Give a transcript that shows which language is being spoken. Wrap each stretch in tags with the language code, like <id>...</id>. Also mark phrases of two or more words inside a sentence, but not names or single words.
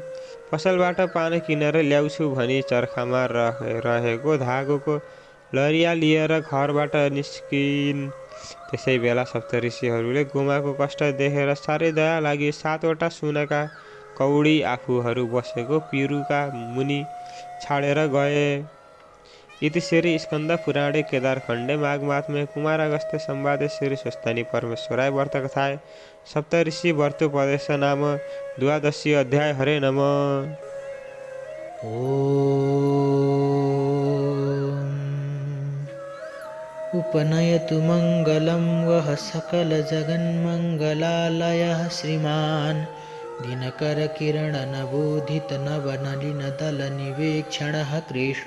<ne>पसलबाट पान किनेर ल्याउँछु भनी चर्खामा रहेको धागोको लरिया लिएर घरबाट निस्किन्। त्यसै बेला सप्तऋषिहरूले गोमाको कष्ट देखेर साह्रै दया लागि 7वटा सुनका कौडी आफूहरू बसेको पिरुका मुनि छाडेर गए।</ne> <sa>इति श्री स्कन्द पुराणे केदारखण्डे माघमात्म्ये कुमारागस्त्य संवादे श्री स्वस्तानी परमेश्वराय व्रत कथाय सप्तऋषि व्रतोपदेश नाम 12 अध्याय। हरे नम। उपनयतु मङ्गलं वः सकलजगन्मङ्गलालयः श्रीमान् दिनकरकिरणनवोदितनवनलिनदलनिवेक्षणः कृष्ण।</sa>